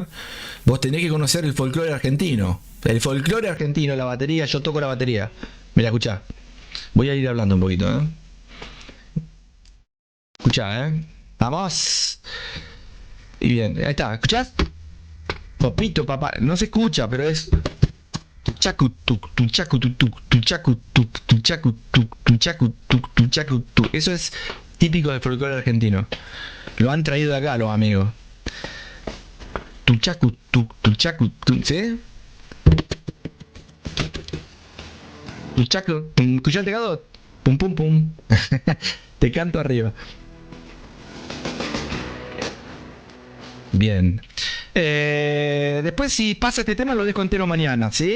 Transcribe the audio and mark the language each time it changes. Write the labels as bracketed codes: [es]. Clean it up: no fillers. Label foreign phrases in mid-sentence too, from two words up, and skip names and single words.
[es] Vos tenés que conocer el folclore argentino. El folclore argentino, la batería, yo toco la batería. Mira, escuchá. Voy a ir hablando un poquito, Escuchá, Vamos. Y bien, ahí está, ¿escuchás? Papito, papá, no se escucha, pero es tuchacu tuk, tuchacu tuk, tuchacu tuk, tuchacu tuk, tuchacu tuk, tuchacu tuk. Eso es típico del folclore argentino. Lo han traído de acá los amigos. Tuchacu tuk, tuchacu tuk, ¿sí? Tuchacu, ¿escuchaste, Gado? Pum pum pum. Te canto arriba. Bien. Después, si pasa este tema, lo dejo entero mañana, ¿sí?